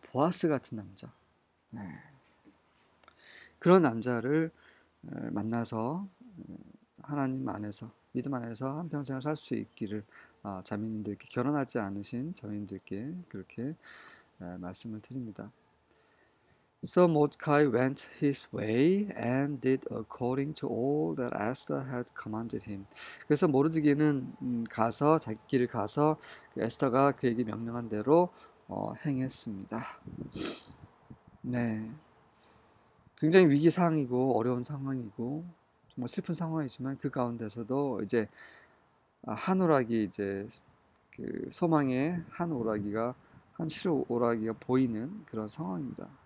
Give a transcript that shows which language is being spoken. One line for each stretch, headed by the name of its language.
Korean: 보아스 같은 남자. 네. 그런 남자를 만나서 하나님 안에서, 믿음 안에서 한평생을 살 수 있기를 자매님들께, 결혼하지 않으신 자매님들께 그렇게 말씀을 드립니다.
English: So Mordecai went his way and did according to all that Esther had commanded him.
Korean: 그래서 모르드게는 가서 자기 길을 가서 그 에스더가 그에게 명령한 대로 행했습니다. 네, 굉장히 위기 상황이고 어려운 상황이고 정말 슬픈 상황이지만 그 가운데서도 이제 한 오락이 이제 그 소망의 한 오락이가 한 실 오락이가 보이는 그런 상황입니다.